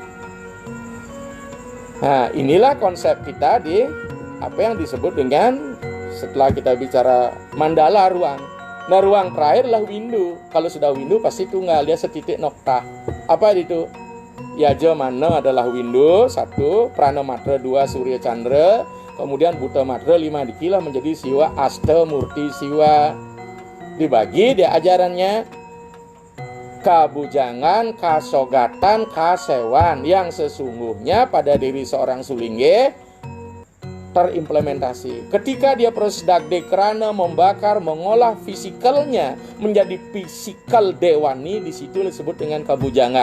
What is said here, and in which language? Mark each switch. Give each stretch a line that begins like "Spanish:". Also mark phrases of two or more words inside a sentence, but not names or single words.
Indonesian: Nah, inilah konsep kita di apa yang disebut dengan setelah kita bicara mandala ruang. Nah, ruang terakhir adalah windu. Kalau sudah windu pasti tunggal, dia setitik nokta. Apa itu? Yaja mana adalah windu 1, prana matra 2, surya chandra, kemudian buta matra 5 dikilah menjadi siwa asta murti siwa. Dibagi dia ajarannya kabujangan, kasogatan, kasewan yang sesungguhnya pada diri seorang sulingge terimplementasi. Ketika dia proses dagde kerana membakar, mengolah fisikalnya menjadi fisikal dewani, di situ disebut dengan kabujangan.